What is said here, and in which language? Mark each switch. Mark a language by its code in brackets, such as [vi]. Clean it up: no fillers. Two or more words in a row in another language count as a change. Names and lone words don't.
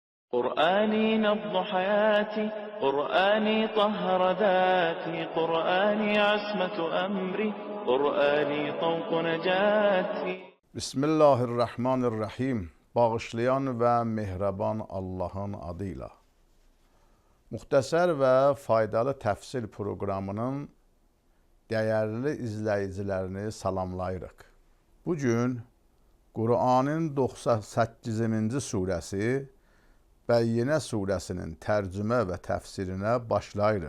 [ar] قرآني نبض حياتي، قرآني طهر ذاتي، قرآني عصمة أمري، قرآني طوق نجاتي. Bismillahirrahmanirrahim. [az] Bağışlayan ve mehriban Allah'ın adıyla. Muxtəsər və faydalı təfsir proqramının dəyərli izləyicilərini salamlayırıq. Bugün Qur'anın 98-ci surəsi Bəyyinə surəsinin tərcümə və təfsirinə başlayırıq.